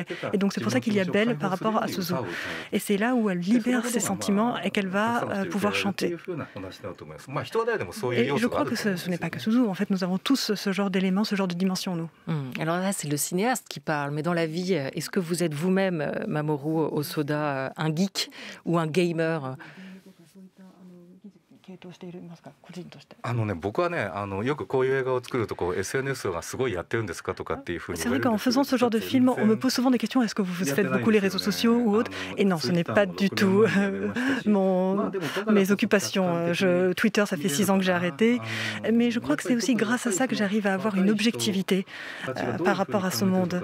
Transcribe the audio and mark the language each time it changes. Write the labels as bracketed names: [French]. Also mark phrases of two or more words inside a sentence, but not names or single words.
[French] Et donc c'est pour ça qu'il y a Belle par rapport à Suzu. Et c'est là où elle libère ses sentiments et qu'elle va pouvoir chanter. Et je crois que ce n'est pas que Suzu. En fait, nous avons tous ce genre d'éléments, ce genre de dimension en nous. Alors là, c'est le cinéaste qui parle, mais dans la vie, est-ce que vous êtes vous-même, Mamoru Hosoda, un geek ou un gamer? [Japanese] 僕はね、よくこういう映画を作るとSNS がすごいやってるんですかとかっていうふうに [French] C'est vrai qu'en faisant ce genre de film, on me pose souvent des questions. Est-ce que vous faites beaucoup les réseaux sociaux ou autres? Et non, ce n'est pas du tout mes occupations. Twitter, ça fait 6 ans que j'ai arrêté. Mais je crois que c'est aussi grâce à ça que j'arrive à avoir une objectivité par rapport à ce monde.